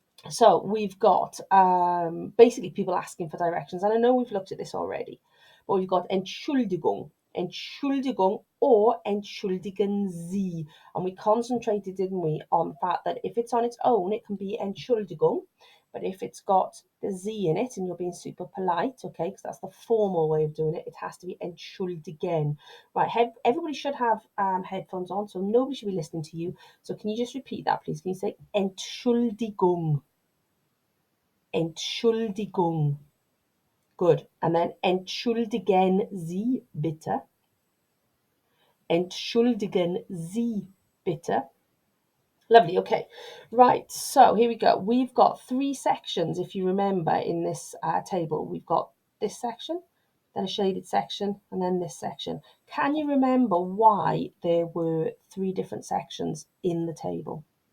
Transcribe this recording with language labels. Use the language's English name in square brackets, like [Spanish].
[English] So we've got basically people asking for directions, and I know we've looked at this already, but we've got Entschuldigung, Entschuldigung or Entschuldigen Sie, and we concentrated, didn't we, on the fact that if it's on its own, it can be Entschuldigung, but if it's got the Z in it, and you're being super polite, okay, because that's the formal way of doing it, it has to be Entschuldigen. Right, everybody should have headphones on, so nobody should be listening to you. So can you just repeat that, please? Can you say Entschuldigung? Entschuldigung. Good. And then [German] entschuldigen Sie bitte. Entschuldigen Sie bitte. [English] Lovely. Okay. Right. So here we go. We've got three sections, if you remember, in this table. We've got this section, then a shaded section, and then this section. Can you remember why there were three different sections in the table?